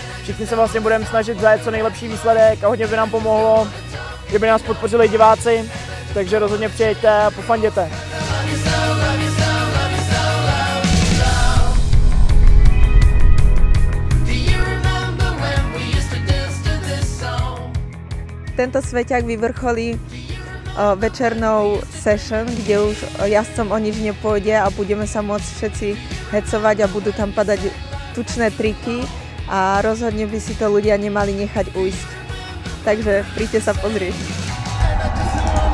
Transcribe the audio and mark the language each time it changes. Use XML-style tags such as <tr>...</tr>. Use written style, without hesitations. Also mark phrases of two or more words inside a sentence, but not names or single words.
<cs>Všichni se vlastně budeme snažit zajet co nejlepší výsledek a hodně by nám pomohlo, kdyby nás podpořili diváci, takže rozhodně přijeďte a pofanděte.</cs> <sk>Tento sveťák vyvrcholí večernou session, kde už jazdcom o nič nepôjde a budeme sa môcť všetci hecovať a budú tam padať tučné triky a rozhodne by si to ľudia nemali nechať ujsť. Takže príďte sa pozrieť.</sk>